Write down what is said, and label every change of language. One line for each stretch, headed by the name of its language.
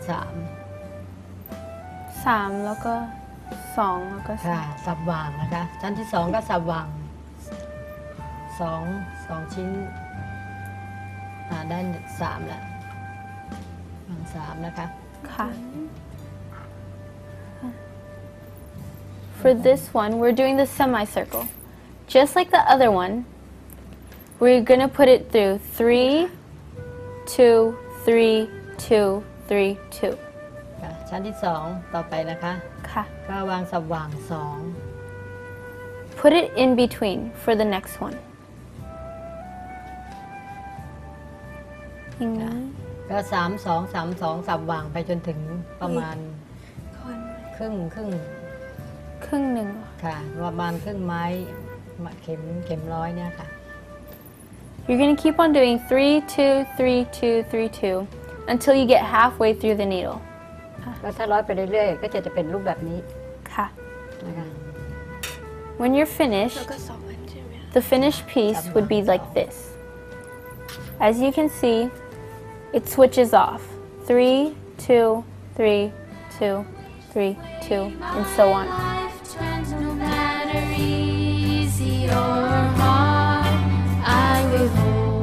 Thai: 3แล้วก็2แล้วก็ 3ค่ะสับวางนะคะชั้นที่2ก็สับวาง2ชิ้นได้3แล้ววาง3นะคะ ค่ะ
English: For this one, we're doing the semicircle. Just like the other one, we're going to put it through 3, 2, 3, 2, 3, 2.
Thai: ชั้นที่2ต่อไปนะคะ ค่ะ ก็วางสับวาง
English: Put it in between for the next one.
Thai: อย่างนี้ ก็3 2 3 2สับวางไปจนถึงประมาณครึ่ง ครึ่งหนึ่ง ค่ะประมาณครึ่งไม้เข็มร้อยเนี่ยค่ะ
English: You're going to keep on doing 3, 2, 3, 2, 3, 2 until you get halfway through the needle.
Thai: แล้วถ้าร้อยไปเรื่อยๆก็จะเป็นรูปแบบนี้ ค่ะ นะคะ
English: When you're finished, the finished piece would be like this. As you can see, it switches off. 3, 2, 3, 2, 3, 2, and so on. No matter easy or hard, I will hold